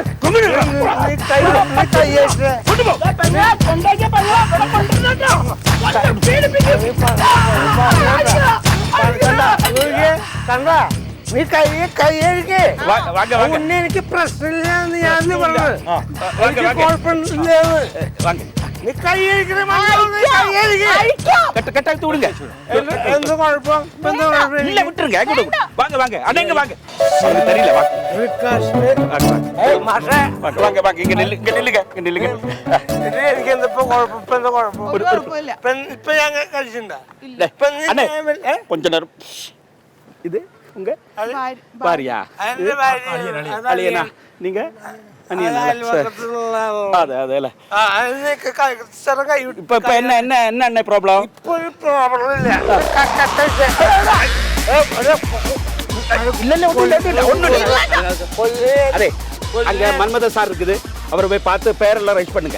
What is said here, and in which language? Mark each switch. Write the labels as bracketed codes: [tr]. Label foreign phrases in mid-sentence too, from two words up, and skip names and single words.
[ml] കണ്ടാ നീ കൈയ്യഴിക്ക് എനിക്ക് പ്രശ്നമില്ലാന്ന് ഞാൻ പറഞ്ഞത് കുഴപ്പമില്ല നീ കൈയ്യഴിക്കണേ [ta] கட்டாயத்து விடுங்க. [ml] എന്ത് കുഴപ്പം [ta] இல்ல விட்டுருங்க. வாங்க வாங்க அடங்க வாங்க. உங்களுக்கு தெரியல வாங்க வாங்க இங்க நில்லுங்க. [ml] എനിക്ക് എന്തിപ്പോ കുഴപ്പം എന്താ കുഴപ്പം ഇപ്പൊ ഞാൻ കഴിച്ചിട്ടുണ്ടോ [ta] கொஞ்ச நேரம். இது உங்க பாரியா? அலியனா நீங்க இப்ப என்ன ப்ராப்ளம்? அதே அங்க மன்மத சார் இருக்குது, அவரை போய் பார்த்து பேரெல்லாம் ரைஸ் பண்ணுங்க.